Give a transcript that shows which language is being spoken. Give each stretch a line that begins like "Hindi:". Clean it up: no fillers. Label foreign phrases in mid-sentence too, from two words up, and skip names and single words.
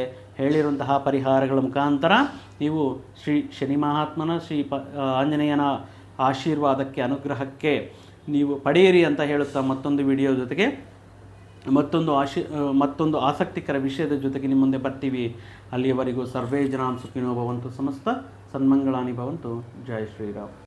Kannada: ಹೇಳಿರುವಂತಹ ಪರಿಹಾರಗಳ ಮುಖಾಂತರ ನೀವು ಶ್ರೀ ಶನಿ ಮಹಾತ್ಮನ ಆಂಜನೇಯನ ಆಶೀರ್ವಾದಕ್ಕೆ, ಅನುಗ್ರಹಕ್ಕೆ ನೀವು ಪಡೆಯಿರಿ ಅಂತ ಹೇಳುತ್ತಾ ಮತ್ತೊಂದು ವಿಡಿಯೋ ಜೊತೆಗೆ ಮತ್ತೊಂದು ಆಸಕ್ತಿಕರ ವಿಷಯದ ಜೊತೆಗೆ ನಿಮ್ಮ ಮುಂದೆ ಬರ್ತೀವಿ. ಅಲ್ಲಿಯವರೆಗೂ
Sanskrit: ಸರ್ವೇ ಜನಾಃ ಸುಖಿನೋ ಭವಂತು, ಸಮಸ್ತ ಸನ್ಮಂಗಳಾನಿ ಭವಂತು.
Kannada: ಜೈ ಶ್ರೀರಾಮ್.